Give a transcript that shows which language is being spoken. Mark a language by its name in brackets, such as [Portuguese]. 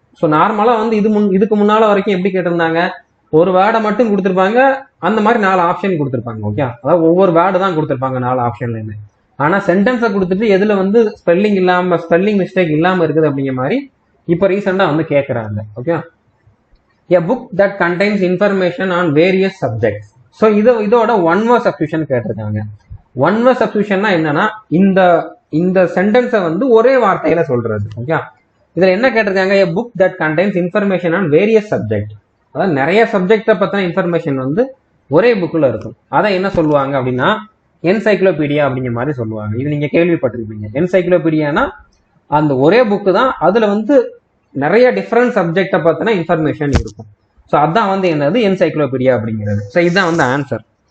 [Tamil] So நார்மலா வந்து இதுக்கு முன்னால வரைக்கும் எப்படி கேட்டிருந்தாங்க, ஒரு வேர்டை மட்டும் கொடுத்துருப்பாங்க, அந்த மாதிரி 4 ஆப்ஷன் கொடுத்துருப்பாங்க. ஓகே, அதாவது ஒவ்வொரு வேர்டு தான் கொடுத்துருப்பாங்க 4 ஆப்ஷன்லயுமே. ஆனா சென்டென்ஸை கொடுத்துட்டு எதுல வந்து ஸ்பெல்லிங் மிஸ்டேக் இல்லாம இருக்குது அப்படிங்கிற மாதிரி இப்போ ரீசெண்டா வந்து கேட்கறாங்க. [English] Okay, a book that contains information on various subjects. [Tamil] So இதோட ஒன் வேர்ட் சப்ஸ்டியூஷன் கேட்டிருக்காங்க. ஒன் வேர்ட் சப்ஸ்டியூஷன்னா என்னன்னா இந்த சென்டென்ஸை வந்து ஒரே வார்த்தையில சொல்றது. [English] okay, [Tamil] இதுல என்ன கேட்டிருக்காங்க, [English] a book that contains information on various subjects. [Tamil] அதாவது நிறைய சப்ஜெக்டை பத்தின இன்ஃபர்மேஷன் வந்து ஒரே புக்ல இருக்கும். அதை என்ன சொல்லுவாங்க அப்படின்னா என்சைக்ளோபீடியா அப்படிங்கிற மாதிரி சொல்லுவாங்க. இது நீங்க கேள்விப்பட்டிருப்பீங்க. என்சைக்ளோபீடியானா அந்த ஒரே புக்கு தான், அதுல வந்து நிறைய டிஃப்ரெண்ட் சப்ஜெக்டை பத்தின இன்ஃபர்மேஷன் இருக்கும். ஸோ அதான் வந்து என்னது என்சைக்ளோபீடியா அப்படிங்கிறது. ஸோ இதுதான் வந்து ஆன்சர்.